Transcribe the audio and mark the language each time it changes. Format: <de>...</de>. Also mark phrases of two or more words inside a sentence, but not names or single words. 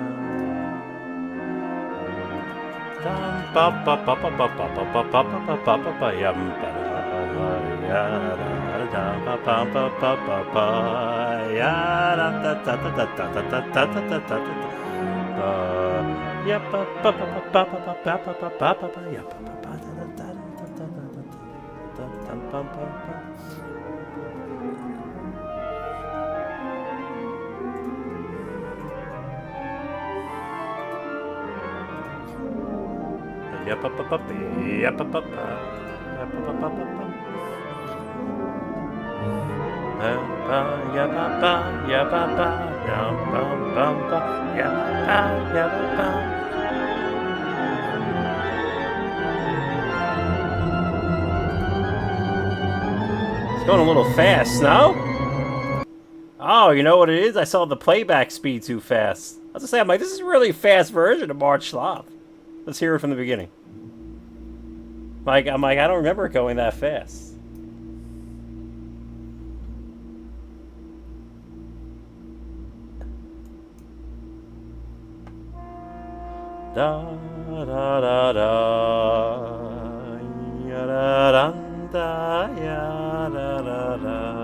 <en>Dum pa pa pa pa pa pa pa pa pa pa pa pa pa yam pa ya da da pa pa pa pa pa pa ya da da da da da da da da da da da ya pa pa pa pa pa pa pa pa pa pa pa ya pa pa pa da da da da da da da pa pa pa. Ya pa pa pa ya pa pa pa ya pa pa pa pa ya pa pa ya pa pa ya pa pa pa ya pa ya pa. It's going a little fast, no? Oh, you know what it is? I saw the playback speed too fast. I was gonna say, I'm like, this is a really fast version of March Sloth. Let's hear it from the beginning. I'm like, I don't remember it going that fast. Da da da da ya da da da ya da da da.</en>